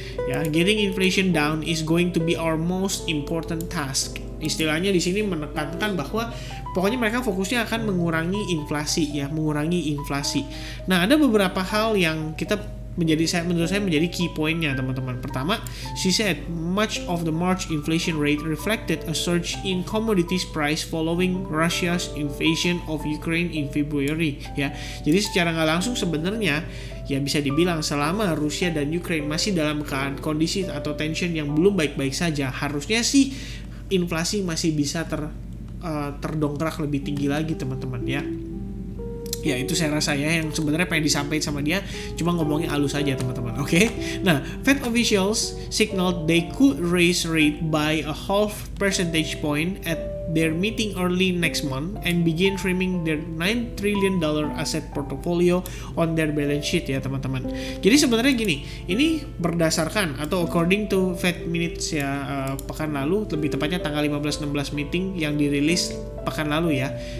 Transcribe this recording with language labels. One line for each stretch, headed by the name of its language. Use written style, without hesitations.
English: Ya, getting inflation down is going to be our most important task.
Indonesian: Istilahnya di sini menekankan bahwa pokoknya mereka fokusnya akan mengurangi inflasi ya, mengurangi inflasi. Nah, ada beberapa hal yang menurut saya menjadi key point-nya teman-teman. Pertama,
English: she said much of the March inflation rate reflected a surge in commodities price following Russia's invasion of Ukraine in February
Indonesian: ya. Jadi secara nggak langsung sebenarnya ya bisa dibilang selama Rusia dan Ukraine masih dalam kondisi atau tension yang belum baik-baik saja, harusnya sih inflasi masih bisa terdongkrak lebih tinggi lagi teman-teman ya. Ya itu saya rasa ya yang sebenarnya pengen disampaikan sama dia, cuma ngomongin halus aja teman-teman. Oke.
English: Nah, Fed officials signaled they could raise rate by a half percentage point at their meeting early next month and begin trimming their $9 trillion asset portfolio on their balance sheet
Indonesian: ya teman-teman. Jadi sebenarnya gini, ini berdasarkan atau
English: according to
Indonesian: Fed Minutes ya pekan lalu, lebih tepatnya tanggal 15-16 meeting yang dirilis pekan lalu ya.